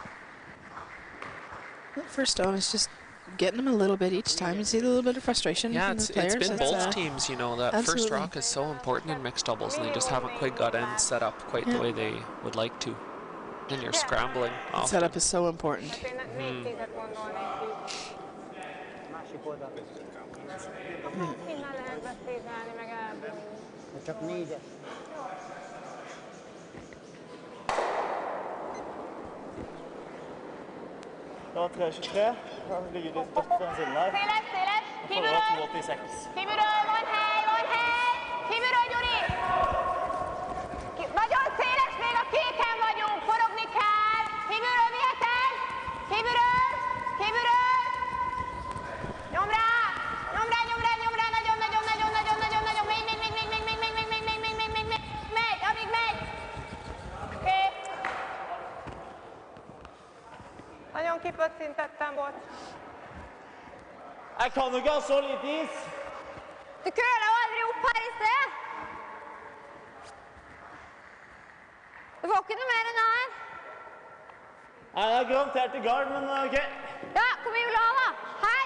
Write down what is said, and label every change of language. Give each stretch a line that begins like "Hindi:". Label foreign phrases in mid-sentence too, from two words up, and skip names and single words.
English: Well, first off, it's just getting them a little bit each time. You see a little bit of frustration Yeah, from the it's players. been both teams, you know, that absolutely. first rock is so important in mixed doubles, and they just haven't quite got ends set up quite the way they would like to. And you're scrambling often. Setup is so important.
Hungarian: Csak 4-es.
Norwegian: Da 3-23. Da ligger de dødt på den siden her. Da får vi 2-86.
Hungarian: Nagyon széles, még a kéken vagyunk, forogni kell. Kívülről vihetem? Kívülről? Kívülről? Nyom rá! Nyom rá, nyom rá, nyom rá, nagyon, nagyon, nagyon, nagyon, nagyon, nagyon, még, amíg megy. Oké. Nagyon kipöccintettem, bocs.
Norwegian: Jeg kan jo ikke ha så lite is. Du køler jo aldri opp her i sted. Det var ikke noe mer enn her. Nei, det er garantert i gard, men ok. Ja, hvor mye vil du ha da? Her.